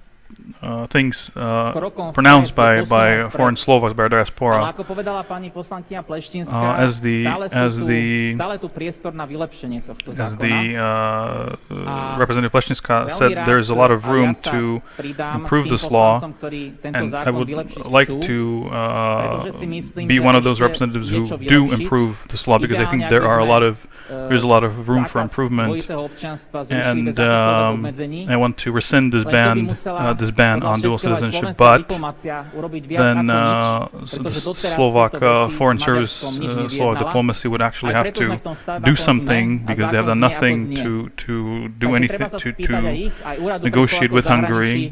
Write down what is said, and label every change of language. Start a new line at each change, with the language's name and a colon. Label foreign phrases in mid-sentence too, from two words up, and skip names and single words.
English: things pronounced by foreign Slovaks, by our diaspora.
Slovak: Ako povedala pani poslankyňa Pleštinská, stále tu priestor na vylepšenie tohto zákona.
English: Representative Pleštinska said there is a lot of room to improve this law, and I would like to be one of those representatives who do improve this law, because I think there's a lot of room for improvement, and I want to rescind this ban on dual citizenship, but then the Slovak Foreign Service, Slovak diplomacy would actually have to do something, because they have done nothing to do anything to negotiate with Hungary.